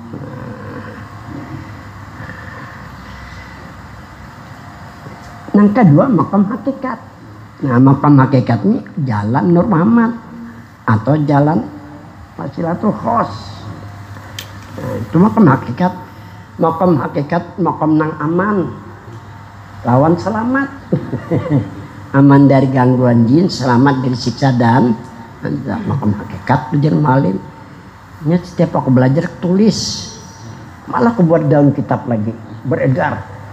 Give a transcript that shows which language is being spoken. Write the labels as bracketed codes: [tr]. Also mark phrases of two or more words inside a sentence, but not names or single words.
[id] Yang kedua makam hakikat. Nah makam hakikat ini jalan Nur Muhammad atau jalan Wasilatul Khos. Nah, itu makam hakikat. [bjn] Makam hakikat makam nang aman lawan selamat. [id] Aman dari gangguan jin, selamat dari siksa dan makam hakikat tujuan malim. Ini setiap aku belajar tulis, malah aku buat daun kitab lagi beredar.